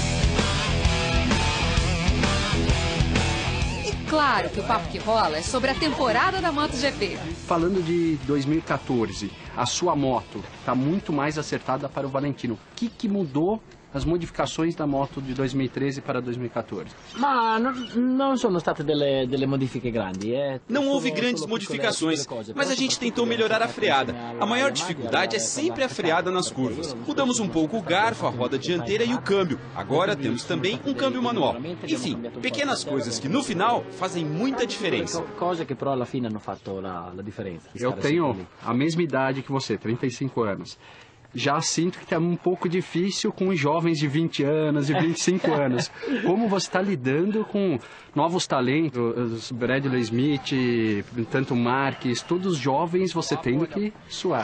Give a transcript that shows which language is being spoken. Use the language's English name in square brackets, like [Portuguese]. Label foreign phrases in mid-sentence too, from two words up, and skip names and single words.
[Portuguese] E claro que o papo que rola é sobre a temporada da MotoGP. Falando de 2014, a sua moto está muito mais acertada para o Valentino. O que mudou? As modificações da moto de 2013 para 2014. [Italian] Ma non sono state delle modifiche grandi. [Portuguese] Não houve grandes modificações, mas a gente tentou melhorar a freada. A maior dificuldade é sempre a freada nas curvas. Mudamos um pouco o garfo, a roda dianteira e o câmbio. Agora temos também um câmbio manual. Enfim, pequenas coisas que no final fazem muita diferença. Coisas que [Italian] però alla fine hanno fatto la differenza. [Portuguese] Eu tenho a mesma idade que você, 35 anos. Já sinto que está um pouco difícil com os jovens de 20 anos e 25 anos. Como você está lidando com novos talentos, Bradley Smith, tanto Marques, todos jovens, você tendo que suar.